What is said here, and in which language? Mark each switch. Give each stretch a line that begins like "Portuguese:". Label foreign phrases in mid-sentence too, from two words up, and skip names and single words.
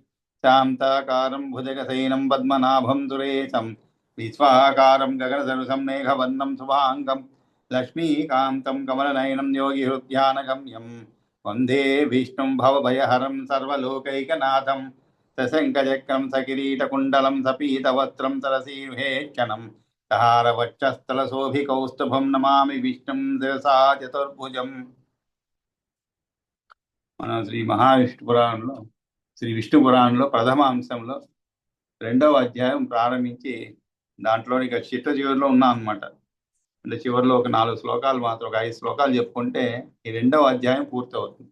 Sanskrit: शान्ताकारं भुजगशयनं पद्मनाभं सुरेशं विश्वाकारं गगनसदृशं मेघवर्णं शुभाङ्गं लक्ष्मीकान्तं कमलनयनं योगिहृद्यानगम्यं वन्दे विष्णुं भवभयहरं सर्वलोकैकनाथं सशङ्खचक्रं सकिरीटकुण्डलं सपीतवस्त्रं सरसीर्भेक्षणं सहारवक्षस्थलशोभिकौस्तुभं नमामि विष्णुं शिरसा चतुर्भुजं।
Telugu: మన శ్రీ విష్ణు పురాణంలో ప్రథమ అంశంలో రెండవ అధ్యాయం ప్రారంభించి దాంట్లో ఇక చిట్ట చివరిలో ఉన్నాం అనమాట. అంటే చివరిలో ఒక 4 శ్లోకాలు మాత్రం, ఒక 5 శ్లోకాలు చెప్పుకుంటే ఈ రెండవ అధ్యాయం పూర్తవుతుంది.